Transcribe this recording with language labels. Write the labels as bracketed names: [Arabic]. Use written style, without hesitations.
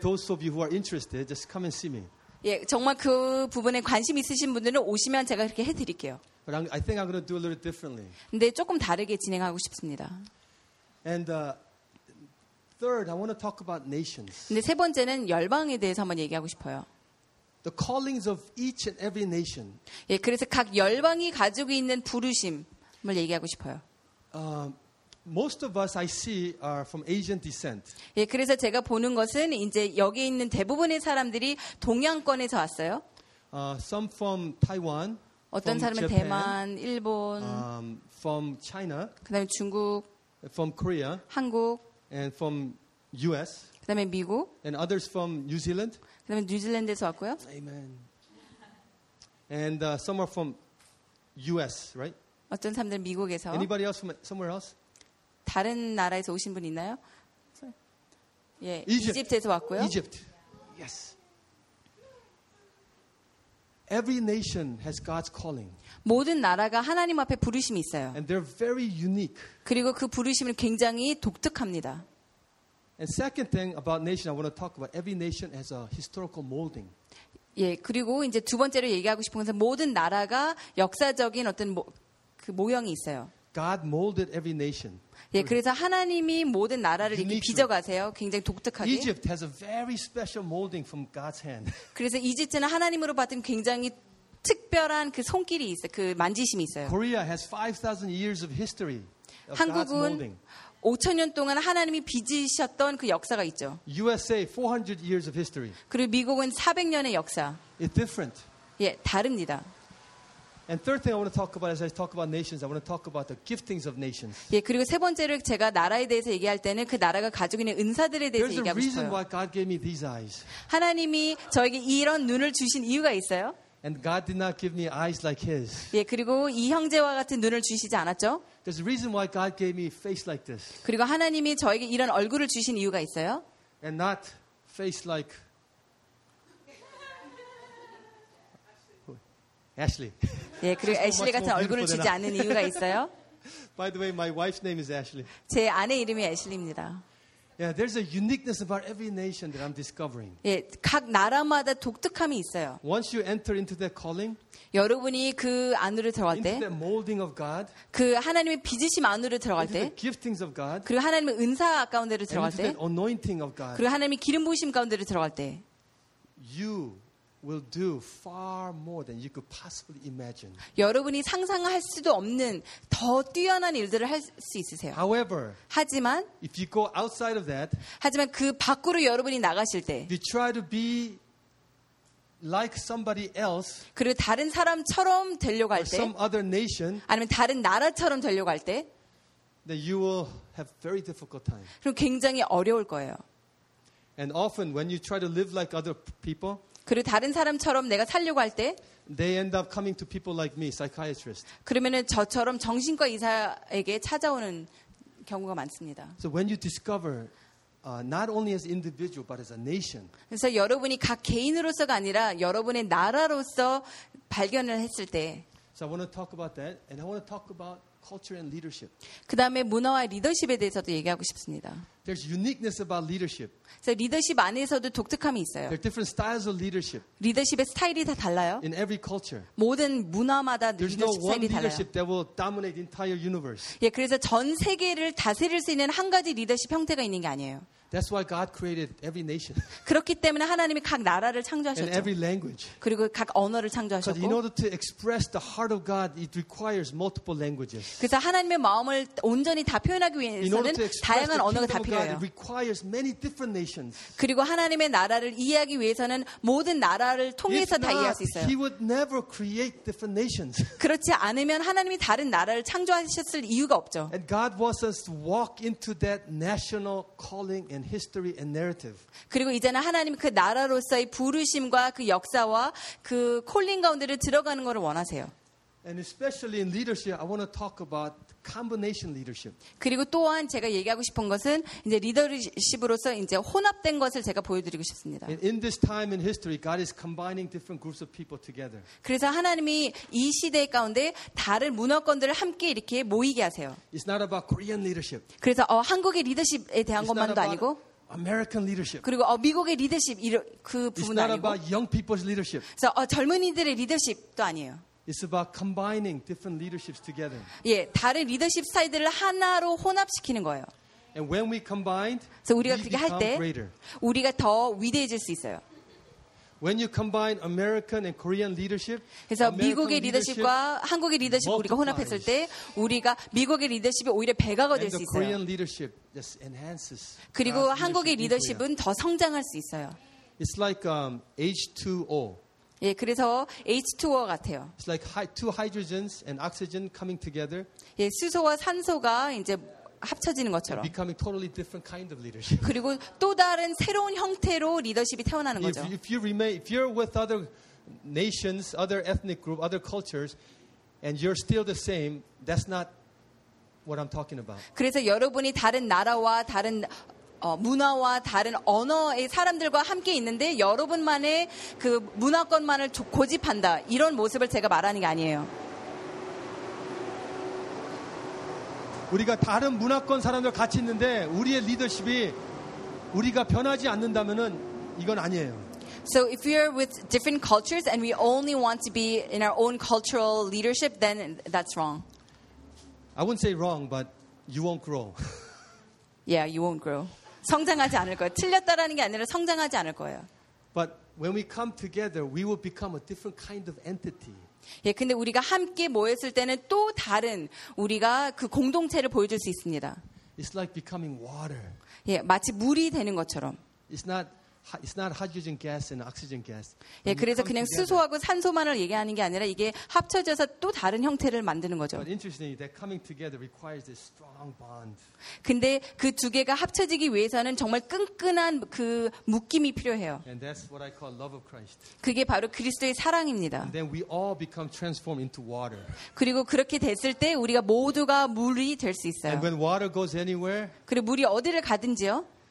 [English] Those of you who are interested, just come and see me. [Korean] 예, 정말 그 부분에 관심 있으신 분들은 오시면 제가 그렇게 해드릴게요. [English] But I think I'm going to do a little differently. [Korean] 근데 조금 다르게 진행하고 싶습니다. [English] And third, I want to talk about nations. [Korean] 근데 세 번째는 열방에 대해서 한번 얘기하고 싶어요. [English] The callings of each and every nation. [Korean] 예, 그래서 각 열방이 가지고 있는 부르심을 얘기하고 싶어요. [English] Most of us I see are from Asian descent. [Korean] 예, 그래서 제가 보는 것은 이제 여기 있는 대부분의 사람들이 동양권에서 왔어요. [English] Some from Taiwan. [Korean] 어떤 [English] from [Korean] 사람은 [English] Japan, [Korean] 대만, 일본. [English] From China. [Korean] 그다음에 중국. [English] From Korea. [Korean] 한국. [English] And from US. [Korean] 그다음에 미국. [English] And others from New Zealand. [Korean] 그다음에 뉴질랜드에서 왔고요. [English] Amen. And some are from US, right? [Korean] 어떤 사람들은 미국에서. [English] Anybody else from somewhere else? [Korean] 다른 나라에서 오신 분 있나요? 예, 이집트에서 왔고요. 이집트. Yes. [English] Every nation has God's calling. [Korean] 모든 나라가 하나님 앞에 부르심이 있어요. [English] And they're very unique. [Korean] 그리고 그 부르심은 굉장히 독특합니다. [English] And second thing about nation I want to talk about every nation has a historical molding. [Korean] 예, 그리고 이제 두 번째로 얘기하고 싶은 것은 모든 나라가 역사적인 어떤 그 모형이 있어요. [English] God molded every nation. [Korean] 예, 그래서 하나님이 모든 나라를 이렇게 빚어가세요. 굉장히 독특하게. [English] Egypt has a very special molding from God's hand. [Korean] 그래서 이집트는 하나님으로 받은 굉장히 특별한 그 손길이 있어요. 그 만지심이 있어요. [English] Korea has 5,000 years of history of God's molding. [Korean] 한국은 5,000년 동안 하나님이 빚으셨던 그 역사가 있죠. [English] USA 400 years of history. [Korean] 그리고 미국은 400년의 역사. [English] It's different. [Korean] 예, 다릅니다. [English] And third thing I want to talk about as I talk about nations, I want to talk about the giftings of nations. [Korean] 예, 그리고 세 번째로 제가 나라에 대해서 얘기할 때는 그 나라가 가지고 있는 은사들에 대해서 얘기하고 싶어요. [English] There's a reason why God gave me these eyes. [Korean] 하나님이 저에게 이런 눈을 주신 이유가 있어요. [English] And God did not give me eyes like His. [Korean] 예, 그리고 이 형제와 같은 눈을 주시지 않았죠. [English] There's a reason why God gave me face like this. [Korean] 그리고 하나님이 저에게 이런 얼굴을 주신 이유가 있어요. [English] And not face like Ashley. [Korean] 예, 그리고 애슐리 같은 얼굴을 주지 않는 이유가 있어요. [English] By the way, my wife's name is Ashley. [Korean] 제 아내 이름이 애슐리입니다. [English] Yeah, there's a uniqueness about every nation that I'm discovering. [Korean] 예, 각 나라마다 독특함이 있어요. [English] Once you enter into that calling, [Korean] 여러분이 그 안으로 들어갈 때, [English] into the molding of God, [Korean] 그 하나님의 빚으심 안으로 들어갈 때, [English] into the giftings of God, [Korean] 그리고 하나님의 은사 가운데로 들어갈 때, [English] into the anointing of God, [Korean] 그리고 하나님의 기름 부으심 가운데로 들어갈 때, [English] you. Will do far more than you could possibly imagine. [Korean] 여러분이 상상할 수도 없는 더 뛰어난 일들을 할 수 있으세요. [English] However, [Korean] 하지만 [English] if you go outside of that, [Korean] 하지만 그 밖으로 여러분이 나가실 때, [English] you try to be like somebody else, [Korean] 그리고 다른 사람처럼 되려고 할 때, [English] or some other nation, [Korean] 아니면 다른 나라처럼 되려고 할 때, [English] then you will have very difficult time. [Korean] 그럼 굉장히 어려울 거예요. [English] And often when you try to live like other people. [Korean] 그리고 다른 사람처럼 내가 살려고 할 때 [English] They end up coming to people like me, psychiatrist. [Korean] 그러면은 저처럼 정신과 의사에게 찾아오는 경우가 많습니다. [English] So when you discover not only as individual but as a nation. [Korean] 그래서 여러분이 각 개인으로서가 아니라 여러분의 나라로서 발견을 했을 때 [English] So I want to talk about that and I want to talk about culture and leadership. [Korean] 그다음에 문화와 리더십에 대해서도 얘기하고 싶습니다. [English] There's uniqueness about leadership. [Korean] 리더십 안에서도 독특함이 있어요. [English] There are different styles of leadership. [Korean] 리더십의 스타일이 다 달라요. [English] In every culture. [Korean] 모든 문화마다 리더십 스타일이 달라요. [English] There's no one leadership that will dominate the entire universe. [Korean] 예, 그래서 전 세계를 다스릴 수 있는 한 가지 리더십 형태가 있는 게 아니에요. [English] That's why God created every nation. [Korean] 그렇기 때문에 하나님이 각 나라를 창조하셨죠. [English] And every language. [Korean] 그리고 각 언어를 창조하셨고. [English] In order to express the heart of God, it requires multiple languages. [Korean] 그래서 하나님의 마음을 온전히 다 표현하기 위해서는 다양한 언어가 다 필요해요. [English] It requires many different nations. [Korean] 그리고 하나님의 나라를 이해하기 위해서는 모든 나라를 통해서 다 이해할 수 있어요. [English] He would never create different nations. [Korean] 그렇지 않으면 하나님이 다른 나라를 창조하셨을 이유가 없죠. [English] And God wants us to walk into that national calling. And history and narrative. [Korean] 그리고 이제는 하나님 그 나라로서의 부르심과 그 역사와 그 콜링 가운데를 들어가는 것을 원하세요. [English] And especially in leadership, I want to talk about combination leadership. [Korean] 그리고 또한 제가 얘기하고 싶은 것은 이제 리더십으로서 이제 혼합된 것을 제가 보여드리고 싶습니다. [English] In this time in history, God is combining different groups of people together. [Korean] 그래서 하나님이 이 시대 가운데 다른 문화권들을 함께 이렇게 모이게 하세요. [English] It's not about Korean leadership. [Korean] 그래서 한국의 리더십에 대한 것만도 아니고. [English] American leadership. [Korean] 그리고 미국의 리더십 그 부분 아니고. [English] It's not about young people's leadership. [Korean] 그래서 젊은이들의 리더십도 아니에요. [English] It's about combining different leaderships together. [Korean] 예, 다른 리더십 스타일들을 하나로 혼합시키는 거예요. [English] And when we combine, [Korean] so 우리가 그렇게 할 때, 우리가 더 위대해질 수 있어요. [English] When you combine American and Korean leadership, [Korean] 그래서 미국의 리더십과 한국의 리더십 우리가 혼합했을 때, 우리가 미국의 리더십이 오히려 배가 될 수 있어요. [English] And the Korean leadership just enhances. [Korean] 그리고 한국의 리더십은 더 성장할 수 있어요. [English] It's like H2O. [Korean] 예, 그래서 H2O 같아요. [English] It's like two hydrogens and oxygen coming together. [Korean] 예, 수소와 산소가 이제 합쳐지는 것처럼. [English] And becoming totally different kind of leadership. [Korean] 그리고 또 다른 새로운 형태로 리더십이 태어나는 거죠. [English] If you're with other nations, other ethnic group, other cultures, and you're still the same, that's not what I'm talking about. [Korean] 그래서 여러분이 다른 나라와 다른 문화와 다른 언어의 사람들과 함께 있는데 여러분만의 그 문화권만을 고집한다 이런 모습을 제가 말하는 게 아니에요. 우리가 다른 문화권 사람들 같이 있는데 우리의 리더십이 우리가 변하지 않는다면은 이건 아니에요. [English] So if we are with different cultures and we only want to be in our own cultural leadership, then that's wrong. I wouldn't say wrong, but you won't grow. Yeah, you won't grow. [Korean] 성장하지 않을 거예요. 틀렸다라는 게 아니라 성장하지 않을 거예요. [English] But when we come together, we will become a different kind of entity. [Korean] 예, 근데 우리가 함께 모였을 때는 또 다른 우리가 그 공동체를 보여줄 수 있습니다. [English] It's like becoming water. [Korean] 예, 마치 물이 되는 것처럼. [English] It's not hydrogen gas and oxygen gas. [Korean] 예, 그래서 그냥 수소하고 산소만을 얘기하는 게 아니라 이게 합쳐져서 또 다른 형태를 만드는 거죠. [English] But interestingly, that coming together requires this strong bond. [Korean] 근데 그 두 개가 합쳐지기 위해서는 정말 끈끈한 그 묶임이 필요해요. [English] And that's what I call love of Christ. [Korean] 그게 바로 그리스도의 사랑입니다. [English] And then we all become transformed into water. [Korean] 그리고 그렇게 됐을 때 우리가 모두가 물이 될 수 있어요. [English] And when water goes anywhere, [Korean] 그리고 물이 어디를 가든지요,